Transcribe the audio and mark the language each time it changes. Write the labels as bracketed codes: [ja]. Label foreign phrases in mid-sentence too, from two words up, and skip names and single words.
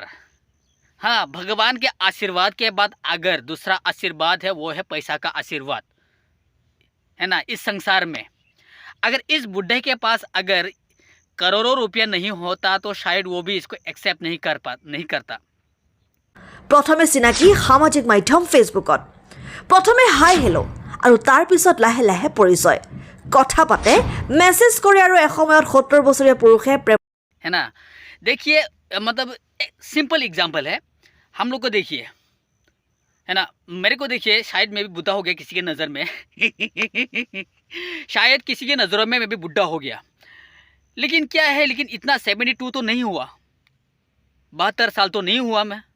[hi] हाँ, भगवान के आशीर्वाद के बाद अगर दूसरा आशीर्वाद है वो है पैसा का आशीर्वाद, है ना। इस संसार में अगर इस बुढ़े के पास अगर करोड़ों रुपया नहीं होता तो शायद वो भी इसको एक्सेप्ट नहीं करता। [as] প্ৰথমে চিনাকি সামাজিক মাধ্যম ফেচবুকত। প্ৰথমে [en] hi hello' [as] আৰু তাৰ পিছত লাহে লাহে পৰিচয়, কথা পাতে, মেছেজ কৰে আৰু এসময়ত 70 বছৰীয়া পুৰুষে [hi] है ना। देखिए मतलब [en] simple example [hi] है, हम लोग को देखिए, है ना। मेरे को देखिए, शायद मैं भी बुढ़ा हो गया किसी के नज़र में शायद किसी के नज़रों में मैं भी बुढ़ा हो गया, लेकिन क्या है, लेकिन इतना 72 तो नहीं हुआ, 72 साल तो नहीं हुआ मैं।